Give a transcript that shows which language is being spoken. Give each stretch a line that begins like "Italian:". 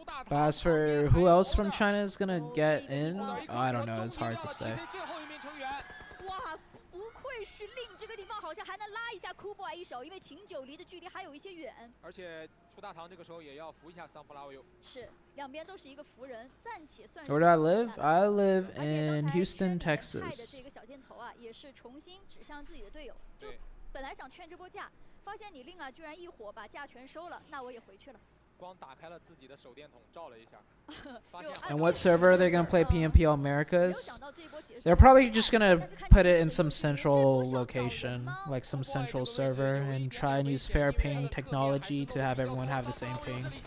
English: But as for who else from China is gonna get in, I don't know. It's hard to say.
Chinese: 哇，不愧是令这个地方好像还能拉一下 Kuboy 一手，因为秦九离的距离还有一些远。而且出大堂这个时候也要扶一下 Sunflower。是，两边都是一个扶人，暂且算是。
English: Where do I live? I live in Houston, Texas.
Chinese: 这个小箭头啊，也是重新指向自己的队友，就本来想劝这波架，发现你令啊居然一火把架全收了，那我也回去了。光打开了自己的手电筒照了一下，
English: And what server are they gonna play PMPL Americas? They're probably just gonna put it in some central location, like some central server, and try and use fair ping technology to have everyone have the same ping.